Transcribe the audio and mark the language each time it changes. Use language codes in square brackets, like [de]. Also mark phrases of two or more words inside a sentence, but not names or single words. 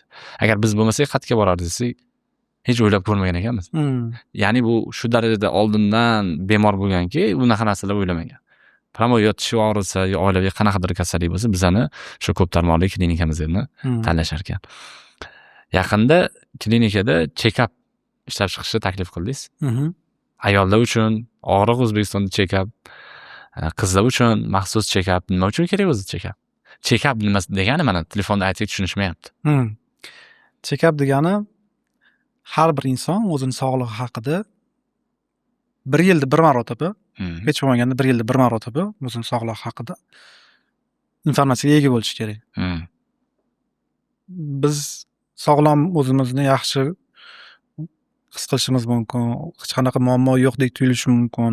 [uz] Agar biz bo'lmasak, qayerga borardik desak, hech o'ylab ko'rmagan ekanmiz. Ya'ni bu shu darajada oldindan bemor bo'lganki, unaqa narsalar o'ylamagan. Pramo yo tishi og'risa, yo oilaviy qanaqadir kasallik bo'lsa, bizani shu ko'p tarmoqli klinikamizni tanlashar ekan. Yaqinda klinikada check-up ishlab chiqishni taklif qildingiz. Ayollar uchun og'riq O'zbekistonda check-up, qizlar uchun maxsus check-up. Nima uchun kerak o'zi check-up? Check-up nimasi degani mana telefonda aytsak tushunishmayapti. Check-up degani har bir inson o'zini sog'lig'i haqida bir yilda bir marotaba, hech bo'lmaganda bir yilda bir marotaba o'zini sog'lig'i haqida informatsiyaga ega bo'lishi kerak. Biz sog'lom o'zimizni yaxshi his qilishimiz mumkin, hech qanaqa muammo yo'qdek tuyulishi mumkin.